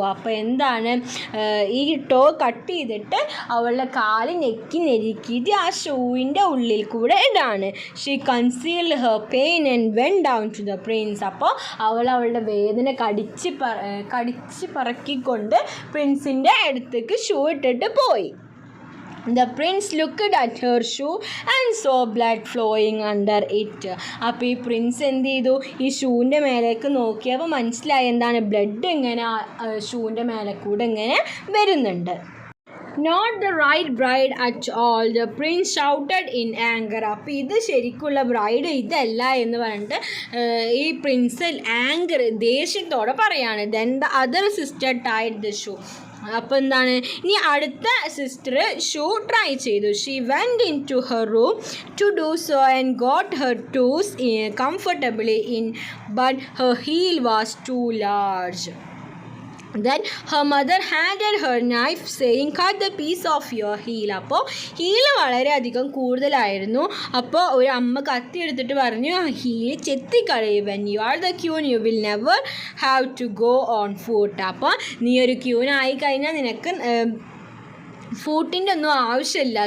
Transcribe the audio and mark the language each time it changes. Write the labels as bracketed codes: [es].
[ml] അപ്പോൾ എന്താണ്, ഈ ടോ കട്ട് ചെയ്തിട്ട് അവളുടെ കാല് നെരുക്കിയിട്ട് ആ ഷൂവിൻ്റെ ഉള്ളിൽ കൂടെ ഇടാണ്. [en] She concealed her pain and when down to the prince. [ml] അപ്പോൾ അവളുടെ വേദന കടിച്ച് പറക്കിക്കൊണ്ട് പ്രിൻസിൻ്റെ അടുത്തേക്ക് ഷൂ ഇട്ടിട്ട് പോയി. [en] The prince looked at her shoe and saw blood flowing under it. [ml] അപ്പോൾ ഈ പ്രിൻസ് എന്ത് ചെയ്തു, ഈ ഷൂവിൻ്റെ മേലേക്ക് നോക്കിയപ്പോൾ മനസ്സിലായി എന്താണ്, ബ്ലഡ് ഇങ്ങനെ ഷൂവിൻ്റെ മേലെ കൂടെ ഇങ്ങനെ വരുന്നുണ്ട്. [en] Not the right bride at all, the prince shouted in anger. [ml] അപ്പോൾ ഇത് ശരിക്കുള്ള ബ്രൈഡ് ഇതല്ല എന്ന് പറഞ്ഞിട്ട് ഈ പ്രിൻസ് ആങ്കർ ദേഷ്യത്തോടെ പറയാണ്. [en] Then the other sister tied the shoe. [ml] അപ്പോൾ എന്താണ്, ഇനി അടുത്ത സിസ്റ്റർ ഷൂ ട്രൈ ചെയ്തു. [en] She went in to her room to do so and got her toes comfortably in but her heel was too large. Then her mother handed her knife saying, cut the piece of your heel. [ml] അപ്പോൾ heal വളരെയധികം കൂടുതലായിരുന്നു. അപ്പോൾ ഒരു അമ്മ കത്തി എടുത്തിട്ട് പറഞ്ഞു, heal ചെത്തിക്കളയും. [en] When you are the queen you will never have to go on foot. [ml] അപ്പോൾ നീ ഒരു ക്യൂൻ ആയിക്കഴിഞ്ഞാൽ നിനക്ക് ഫൂട്ടിൻ്റെ ഒന്നും ആവശ്യമില്ല.